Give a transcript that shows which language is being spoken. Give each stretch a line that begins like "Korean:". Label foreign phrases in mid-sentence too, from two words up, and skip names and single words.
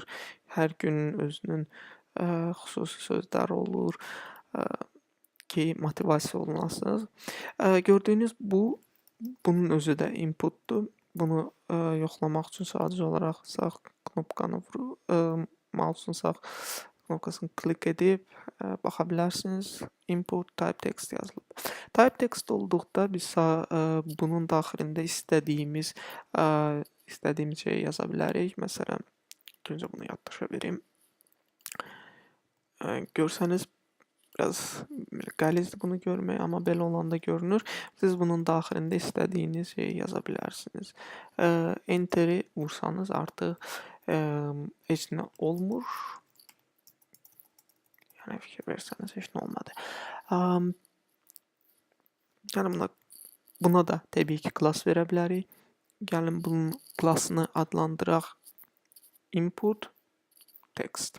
Azerbaijani: Hər günün özünün xüsusi sözləri olur ki, motivasiya olunasınız. Gördüyünüz bunun özü də inputdur. Bunu yoxlamaq üçün sadəcə olaraq sağ knopkanı mouse'un sağ knopkasını klik edib baxa bilərsiniz.
English: Input type text yazılıb. Type text
Azerbaijani: olduqda biz bunun daxilində istədiyimiz şeyi yaza bilərik. Məsələn, öncə bunu yaddaşa verim. Görsəniz biraz qəlizdir bunu görmək, amma belə olanda görünür. Siz bunun daxilində istədiyiniz şeyi yaza bilərsiniz. Enter-i vursanız artıq heç nə olmur. Yəni fikir versəniz heç nə olmadı. Yəni buna da təbii ki, class verə bilərik. Gəlin bunun classını adlandıraq
English: input text.